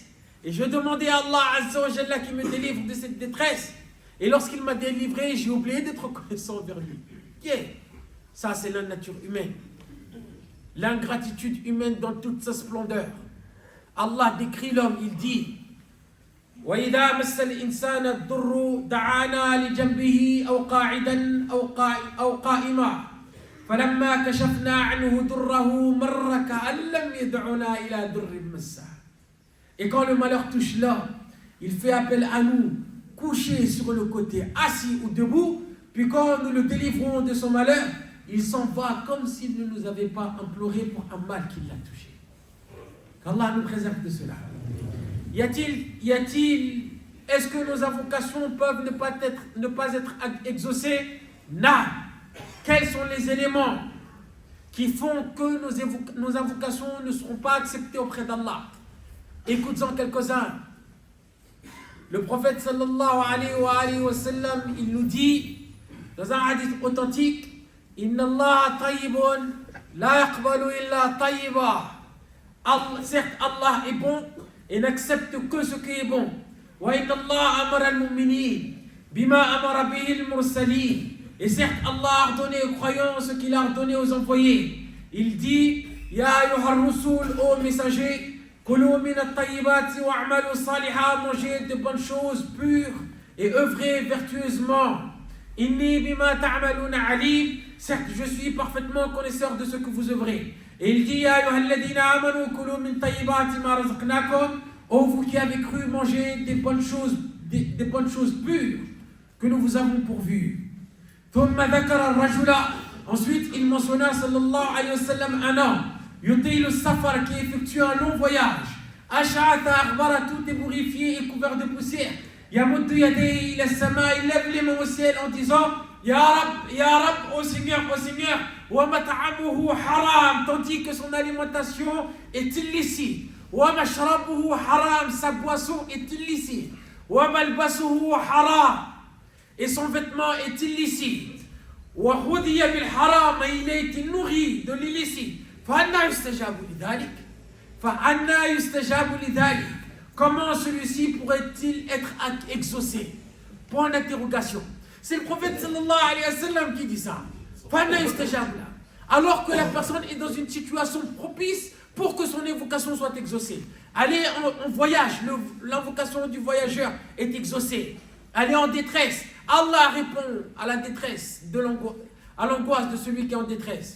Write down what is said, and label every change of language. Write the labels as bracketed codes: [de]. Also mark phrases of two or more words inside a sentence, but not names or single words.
[fr] Et je demandais à Allah [ar] عز وجل [fr] qui me délivre de cette détresse. Et lorsqu'il m'a délivré, j'ai oublié d'être reconnaissant vers lui. Ça, c'est la nature humaine. L'ingratitude humaine dans toute sa splendeur. Allah décrit l'homme, il dit [ar] وَإِذَا مَسَّ الْإِنسَانَ الضُّرُّ دَعَانَا لِجَنْبِهِ أَوْ قَاعِدًا أَوْ قَائِمًا فَلَمَّا كَشَفْنَا عَنْهُ ضُرَّهُ مَرَّ كَأَن لَّمْ يَدْعُنَا إِلَى ضُرٍّ مَسَّهُ. [fr] Et quand le malheur touche l'homme, il fait appel à nous, couché sur le côté, assis ou debout, puis quand nous le délivrons de son malheur, il s'en va comme s'il ne nous avait pas imploré pour un mal qui l'a touché. Qu'Allah nous préserve de cela. Est-ce que nos invocations peuvent ne pas être exaucées? Non. Quels sont les éléments qui font que nos invocations ne seront pas acceptées auprès d'Allah? Écoutons quelques-uns. Le prophète [ar] صلى الله عليه وسلم, [fr] il nous dit dans un hadith authentique, [ar] إن الله طيب لا يقبل إلا طيبا. [fr] Certes, Allah est bon et n'accepte que ce qui est bon. [ar] وإن الله أمر المؤمنين بما أمر به المرسلين. [fr] Et certes, Allah a ordonné aux croyants ce qu'il a ordonné aux envoyés. Il dit, [ar] يا أيها الرسل, [fr] ô messagers, [ar] كلوا من الطيبات واعملوا صالحا, [fr] mangez de bonnes choses pures et œuvrez vertueusement. [ar] إني بما تعملون عليم. [fr] Certes, je suis parfaitement connaisseur de ce que vous œuvrez. Et il dit, [ar] يا أيها الذين آمنوا كلوا من طيبات ما رزقناكم. [fr] Ô vous qui avez cru, manger des bonnes choses pures que nous vous avons pourvues. [ar] ثم ذكر الرجل. [fr] Ensuite, il mentionna [ar] صلى الله عليه وسلم [fr] un homme. [ar] يطيل السفر [fr] qui effectue un long voyage. [ar] أشعث أغبر, [fr] tout ébourifié et couvert de poussière. [ar] يمد يديه إلى السماء, [fr] il lève les mains au ciel en disant [ar] يا رب يا رب, [fr] ô Seigneur, [ar] وَمَطْعَمُهُ حرام, [fr] tandis que son alimentation est illicite. [ar] وَمَشْرَبُهُ حرام, [fr] sa boisson est illicite. [ar] وَمَلْبَسُهُ حرام, [fr] et son vêtement est illicite. [ar] وَخُذِيَ بِالْحَرَامِ, [fr] et il a été nourri de l'illicite. [ar] فَأَنَّا يُسْتَجَابُ لِذَلِكَ فَأَنَّا يُسْتَجَابُ لِذَلِكَ. [fr] Comment celui-ci pourrait-il être exaucé? Point d'interrogation. C'est le prophète [ar] صلى الله عليه وسلم [fr] qui dit ça. [ar] فَأَنَّا يُسْتَجَابُ لَهُ. [fr] Alors que la personne est dans une situation propice pour que son invocation soit exaucée. Aller en voyage, l'invocation du voyageur est exaucée. Aller en détresse, Allah répond à la détresse, à l'angoisse de celui qui est en détresse.